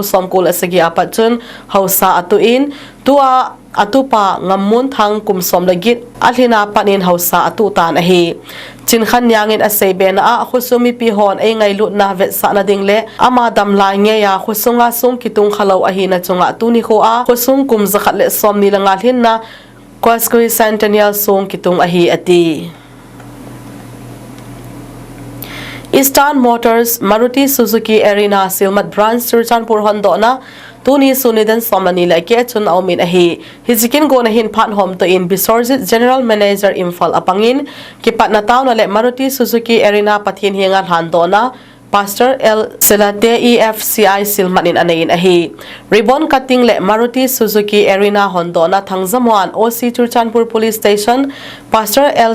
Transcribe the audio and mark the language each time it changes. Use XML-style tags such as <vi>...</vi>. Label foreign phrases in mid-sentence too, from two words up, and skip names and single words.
<tcz>somkol asagi apachun hausa atu in tua atupa ngamun thang kum som lagit alhina panin hausa atu tan ahi chin khan yangin aseben a khusumi pi hon ei ngai lut na vet sa na dingle ama dam la nge ya khusunga sung kitung khalo ahi na chunga tuni kho a khusung kum zakhat le som ni langa hin na Kwaskui Centennial sung kitung ahi ati Eastern Motors Maruti Suzuki Arena Silmat Branch Churchanpur Hondona Tuni Sunidan Somani like chun aumin ahi hizikin go na hin phan hom to in Bisorjit</tcz> <en>General Manager</en> <tcz>Imphal apangin kipat na taw na le Maruti Suzuki Arena pathin hingan handona Pastor L. Selate EFCI Silmanin anayin ahi</tcz> <en>ribbon cutting</en> <tcz>le Maruti Suzuki Arena Hondona Thangzamuan OC Churchanpur Police Station Pastor L.</tcz>